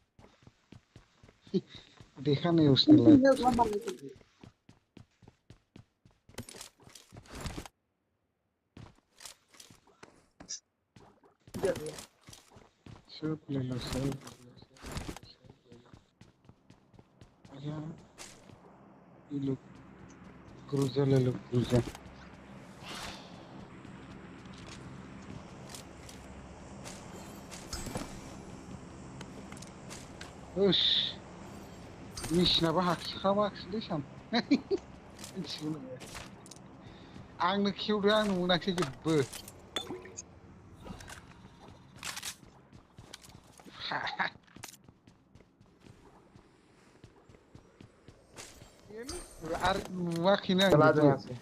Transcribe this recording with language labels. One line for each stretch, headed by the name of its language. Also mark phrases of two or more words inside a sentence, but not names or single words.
Hindi: देखा नहीं उसने लाइक सब ले लो सब ये लो क्रूजर ले लो क्रूजर
Bodo: उश मिशना हाबाखिसैलै साम आंनो खेवदो आंनो मोनाखिसै जेबो आरो नुवाखैनो आं चला जेबो
Hindi: जाओ यहाँ से